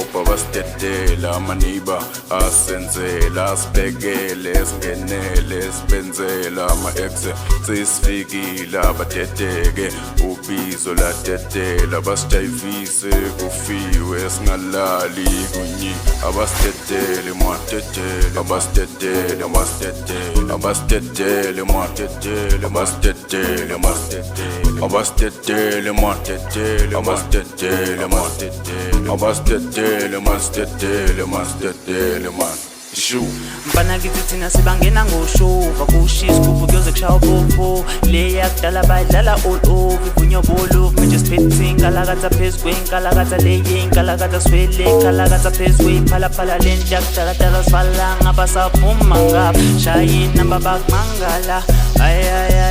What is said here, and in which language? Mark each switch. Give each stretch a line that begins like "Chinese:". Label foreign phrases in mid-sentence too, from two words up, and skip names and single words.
Zulu: babasitedela amaniba asenzela sibhekele singenele sibenzela ama-exe sesifikile abadedeke ubizo ladedela basijayivise kufiwe singalali kunye abasitedele man abasitedele abasitedele man abasitedele man abasitedele man abasitedele man Shoo Mfana kithi thina sibangena ngoshuva kushisa kuphu kuyoze kushaya bobo leya kudala bayidlala
English: all over
Zulu: ivunywa bolo manje siphethe inkalakatha phezu kwenkalakatha leye inkalakatha swele inkalakatha phezu kwephalaphala lenta kudala sivala ngaba saphuma ngapha shaya inamba bakumangala